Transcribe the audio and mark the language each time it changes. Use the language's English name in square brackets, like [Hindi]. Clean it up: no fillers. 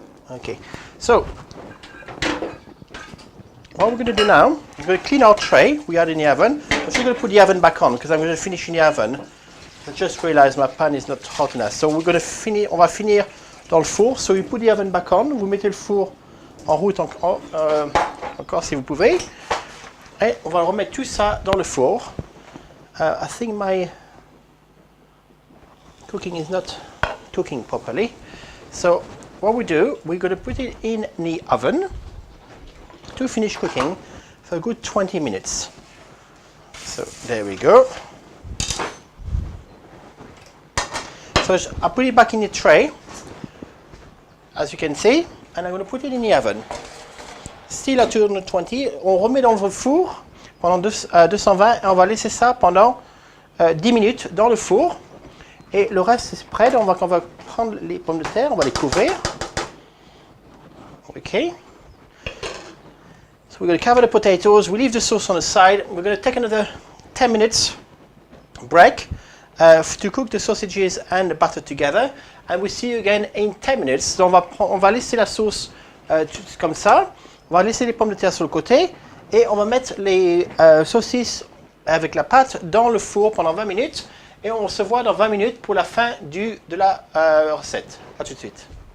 [English] Okay, so what we're going to do now, we're going to clean our tray we had in the oven. I'm still going to put the oven back on because I'm going to finish in the oven. I just realized my pan is not hot enough. So we're going to finish, [French] on va finir dans le four. [English] So you put the oven back on. [French] Vous mettez le four en route encore si vous pouvez. Et on va remettre tout ça dans le four. [English] I think my cooking is not cooking properly. So what we do, we're going to put it in the oven to finish cooking for a good 20 minutes. So there we go. So I put it back in the tray, as you can see, and I'm going to put it in the oven. Still at 220, [French] on remet dans le four pendant 220 et on va laisser ça pendant 10 minutes dans le four. Et le reste c'est prêt, donc on va prendre les pommes de terre, on va les couvrir. Okay. [English] So we're going to cover the potatoes, we leave the sauce on the side. We're going to take another 10 minutes break to cook the sausages and the butter together. and we'll see you again in 10 minutes. [French] Donc on va laisser la sauce comme ça. On va laisser les pommes de terre sur le côté et on va mettre les saucisses avec la pâte dans le four pendant 20 minutes. Et on se voit dans 20 minutes pour la fin de la recette. À tout de suite.